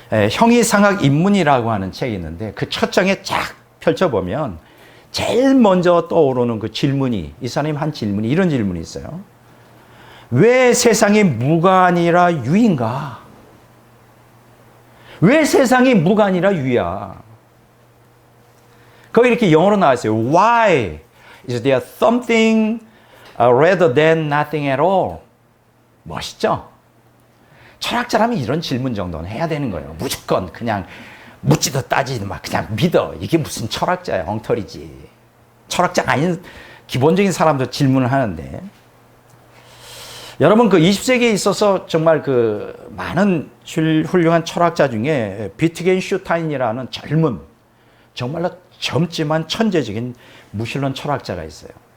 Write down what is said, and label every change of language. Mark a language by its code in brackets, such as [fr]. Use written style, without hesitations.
[ko] 형이상학 입문이라고 하는 책이 있는데 그 첫 장에 쫙 펼쳐보면 제일 먼저 떠오르는 그 질문이, 이 사람이 한 질문이 이런 질문이 있어요. 왜 세상이 무가 아니라 유인가? 왜 세상이 무가 아니라 유야? 거기 이렇게 영어로 나와 있어요. [en] Why is there something rather than nothing at all? [ko] 멋있죠? 철학자라면 이런 질문 정도는 해야 되는 거예요. 무조건 그냥 묻지도 따지도 막 그냥 믿어. 이게 무슨 철학자야, 엉터리지. 철학자가 아닌 기본적인 사람도 질문을 하는데 여러분 그 20세기에 있어서 정말 그 많은 훌륭한 철학자 중에 비트겐슈타인이라는 젊은 정말로 젊지만 천재적인 무신론 철학자가 있어요.